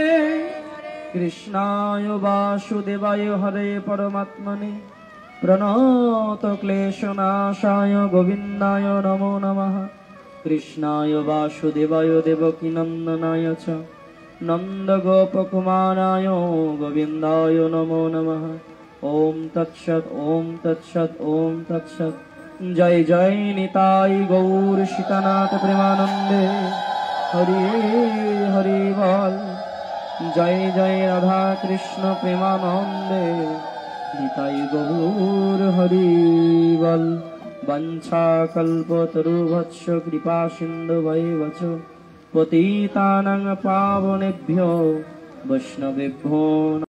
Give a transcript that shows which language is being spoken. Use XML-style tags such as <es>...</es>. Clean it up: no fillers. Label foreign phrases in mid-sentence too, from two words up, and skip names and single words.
<sa>কৃষ্ণায় বাসুদেবায় হরে পরমাত্মনে প্রণত ক্লেশনাশায় গোবিন্দায় নমো নমঃ। কৃষ্ণায় বাসুদেবায় দেবকী নন্দনায় চ নন্দ গোপকুমারায় গোবিন্দায় নমো নমঃ। ওম তৎসৎ ওম তৎসৎ ওম তৎসৎ।</sa> <bn>জয় জয় নিতাই গৌর সীতানাথ প্রেমানন্দে। হরি হরি বল। জয় জয় রাধা কৃষ্ণ প্রেমানন্দে। নিতাই গৌর হরি বল।</bn> <sa>বঞ্ছা কল্পতরুভৎস কৃপা সিন্ধু বৈবচ পতিতানাং পাবনেভ্যো বৈষ্ণবেভ্যো</sa>